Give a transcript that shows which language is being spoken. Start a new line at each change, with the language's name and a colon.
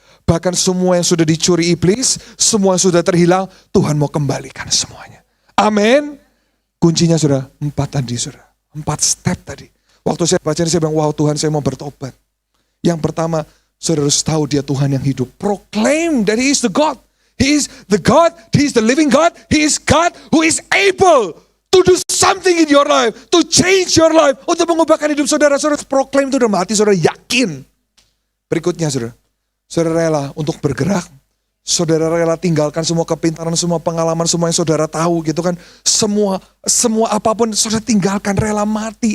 Indonesian: Bahkan semua yang sudah dicuri iblis, semua yang sudah terhilang, Tuhan mau kembalikan semuanya. Amin. Kuncinya saudara, 4 tadi saudara. 4 step tadi. Waktu saya baca ini saya bilang, wow Tuhan saya mau bertobat. Yang pertama, saudara harus tahu dia Tuhan yang hidup.
English: Proclaim that He is the God. He is the God, He is the living God. He is God who is able to do something in your life. To change your life.
Indonesian: Untuk mengubahkan hidup saudara. Saudara proclaim itu dalam hati saudara, yakin. Berikutnya saudara. Saudara rela untuk bergerak. Saudara rela tinggalkan semua kepintaran, semua pengalaman, semua yang saudara tahu gitu kan. Semua apapun saudara tinggalkan, rela mati.